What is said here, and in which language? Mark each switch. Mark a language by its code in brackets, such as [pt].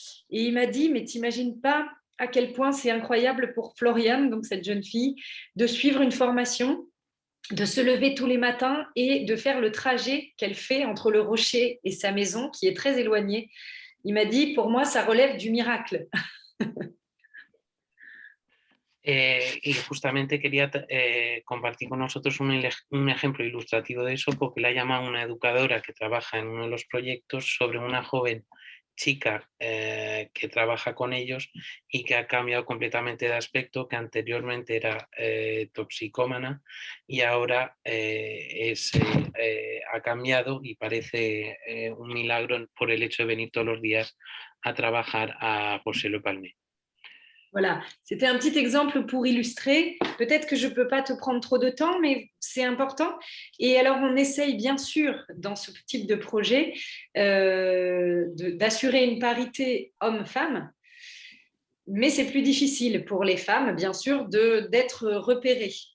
[fr] Et il m'a dit, mais t'imagines pas à quel point c'est incroyable pour Floriane, donc cette jeune fille, de suivre une formation, de se lever tous les matins et de faire le trajet qu'elle fait entre le Rocher et sa maison, qui est très éloignée. Il m'a dit, pour moi, ça relève du miracle. [es] Y justamente quería compartir con nosotros un ejemplo ilustrativo de eso, porque le ha llamado una educadora que trabaja en uno de los proyectos sobre una joven chica que trabaja con ellos y que ha cambiado completamente de aspecto, que anteriormente era toxicómana y ahora ha cambiado y parece un milagro por el hecho de venir todos los días a trabajar a Rocher-le-Palmer. [fr] Voilà, c'était un petit exemple pour illustrer. Peut-être que je ne peux pas te prendre trop de temps, mais c'est important. Et alors, on essaye bien sûr, dans ce type de projet, d'assurer une parité homme-femme, mais c'est plus difficile pour les femmes, bien sûr, d'être repérées.